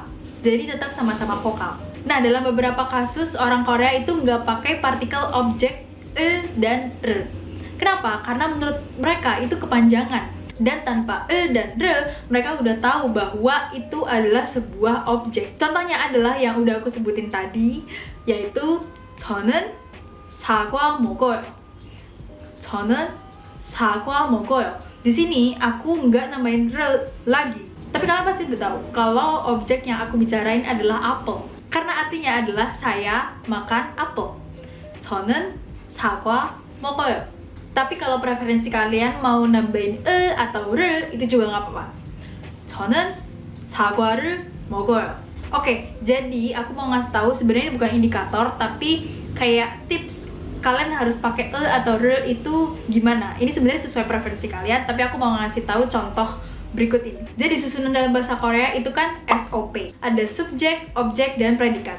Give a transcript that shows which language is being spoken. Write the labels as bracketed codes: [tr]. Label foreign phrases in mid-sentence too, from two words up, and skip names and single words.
[id] Jadi tetap sama-sama vokal. Nah, dalam beberapa kasus orang Korea itu nggak pakai partikel objek e dan r. Kenapa? Karena menurut mereka itu kepanjangan. Dan tanpa e dan r, mereka udah tahu bahwa itu adalah sebuah objek. Contohnya adalah yang udah aku sebutin tadi, yaitu [ko] 저는 사과 먹어요. 저는 사과 먹어요. [id] Di sini aku nggak nambahin r lagi. Tapi kalian pasti udah tahu kalau objek yang aku bicarain adalah apel. Karena artinya adalah saya makan apel. [ko] 저는 사과 먹어요. [id] Tapi kalau preferensi kalian mau nambahin e atau r, itu juga nggak apa-apa. [ko] 저는 사과를 먹어요. [id] Oke, jadi aku mau ngasih tahu sebenarnya bukan indikator, tapi kayak tips kalian harus pakai e atau r itu gimana. Ini sebenarnya sesuai preferensi kalian, tapi aku mau ngasih tahu contoh berikut ini. Jadi susunan dalam bahasa Korea itu kan SOP. Ada subjek, objek, dan predikat.